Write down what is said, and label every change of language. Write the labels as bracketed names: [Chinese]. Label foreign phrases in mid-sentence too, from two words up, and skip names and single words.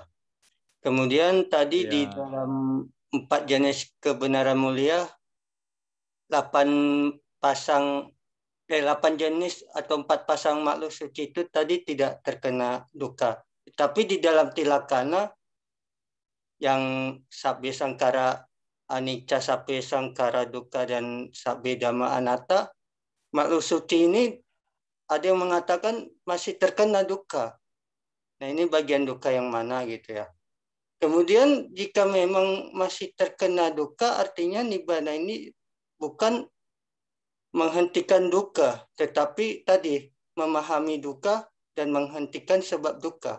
[Indonesian] Kemudian tadi di dalam 4 jenis kebenaran mulia 8 jenis atau 4 pasang makhluk suci itu tadi tidak terkena duka. Tapi di dalam tilakana yang [Pali] sabbe sangkara anicca, sabbe sangkara dukkha, dan sabbe dhamma anatta, [Indonesian] makhluk suci ini ada yang mengatakan masih terkena dukkha. Nah, ini bagian dukkha yang mana gitu ya. Kemudian jika memang masih terkena dukkha, artinya nibbana ini bukan menghentikan dukkha, tetapi tadi memahami dukkha dan menghentikan sebab dukkha.